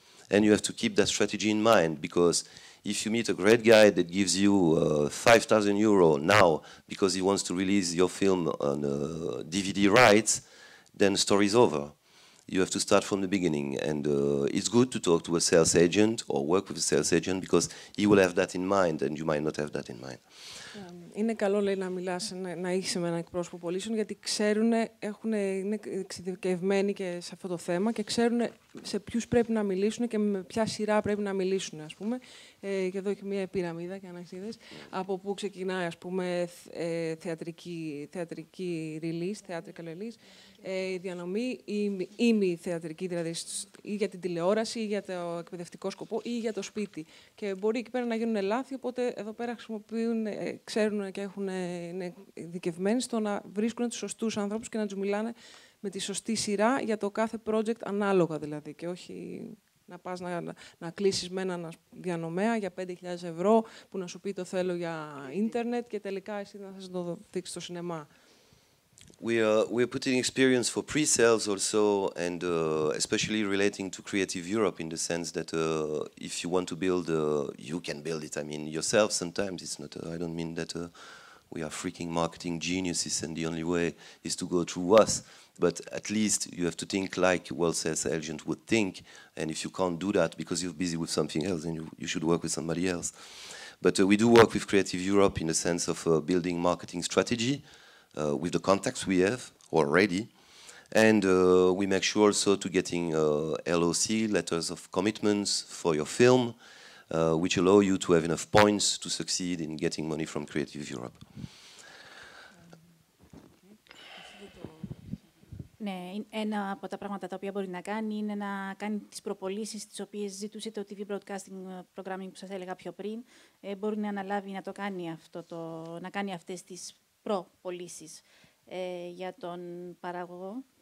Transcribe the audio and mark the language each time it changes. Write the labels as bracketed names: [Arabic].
[English] And you have to keep that strategy in mind, because if you meet a great guy that gives you 5,000 euro now because he wants to release your film on DVD rights, then the story is over. You have to start from the beginning, and it's good to talk to a sales agent or work with a sales agent because he will have that in mind and you might not have that in mind. [Greek] Είναι καλό, λέει, να μιλάς, να έχεις με έναν εκπρόσωπο πωλήσεων, γιατί ξέρουν, είναι εξειδικευμένοι και σε αυτό το θέμα και ξέρουν σε ποιους πρέπει να μιλήσουν και με ποια σειρά πρέπει να μιλήσουν, ας πούμε. Και εδώ έχει μια πυραμίδα, και αν είδες, από πού ξεκινάει, ας πούμε, θεατρική release, theatrical release, η διανομή ή μη θεατρική, δηλαδή ή για την τηλεόραση ή για το εκπαιδευτικό σκοπό ή για το σπίτι. Και μπορεί εκεί πέρα να γίνουν λάθη, οπότε εδώ πέρα χρησιμοποιούν, ξέρουν και είναι ειδικευμένοι στο να βρίσκουν τους σωστούς ανθρώπους και να τους μιλάνε με τη σωστή σειρά για το κάθε project ανάλογα δηλαδή και όχι να πας να κλείσεις με έναν διανομέα για 5.000 ευρώ που να σου πει το θέλω για ίντερνετ και τελικά εσύ να θες να το δείξεις στο σινεμά. [English] We are putting experience for pre-sales also, and especially relating to Creative Europe in the sense that if you want to build, you can build it. I mean, yourself sometimes. It's not. I don't mean that we are freaking marketing geniuses and the only way is to go through us. But at least you have to think like a world sales agent would think. And if you can't do that because you're busy with something else, then you should work with somebody else. But we do work with Creative Europe in the sense of building marketing strategy. With the contacts we have already, and we make sure also to getting LOC, letters of commitments for your film, which allow you to have enough points to succeed in getting money from Creative Europe. [Greek] Ναι, ένα από τα πράγματα τα οποία μπορεί να κάνει είναι να κάνει τις προπωλήσεις τις οποίες ζητούσε το TV Broadcasting Programming που σας έλεγα πιο πριν. Μπορεί να αναλάβει να το κάνει να κάνει αυτές τις προπωλήσεις για τον παραγωγό.